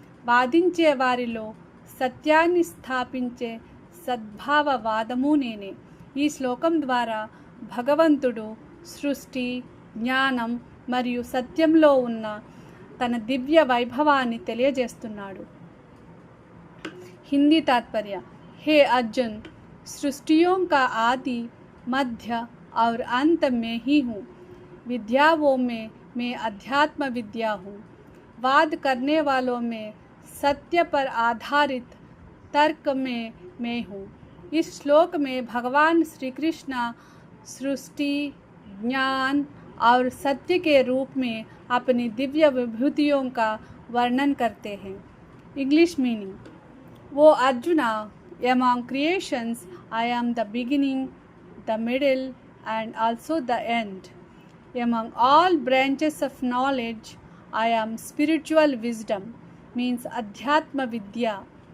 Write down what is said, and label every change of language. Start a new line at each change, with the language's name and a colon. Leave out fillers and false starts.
Telugu: వాదించే వారిలో సత్యాన్ని స్థాపించే సద్భావవాదము నేనే. ఈ శ్లోకం ద్వారా భగవంతుడు సృష్టి, జ్ఞానం మరియు సత్యంలో ఉన్న తన దివ్య వైభవాన్ని తెలియజేస్తున్నాడు.
Hindi: हिंदी तात्पर्य: हे अर्जुन, सृष्टियों का आदि, मध्य और अंत में ही हूँ. विद्याओं में मैं अध्यात्म विद्या हूँ. वाद करने वालों में सत्य पर आधारित तर्क में मैं हूँ. इस श्लोक में भगवान श्री कृष्ण सृष्टि, ज्ञान और सत्य के रूप में अपनी दिव्य विभूतियों का वर्णन करते हैं.
English: English meaning: O Arjuna, among creations I am the beginning, the middle, and also the end. Among all branches of knowledge, I am spiritual wisdom, means Adhyatma Vidya.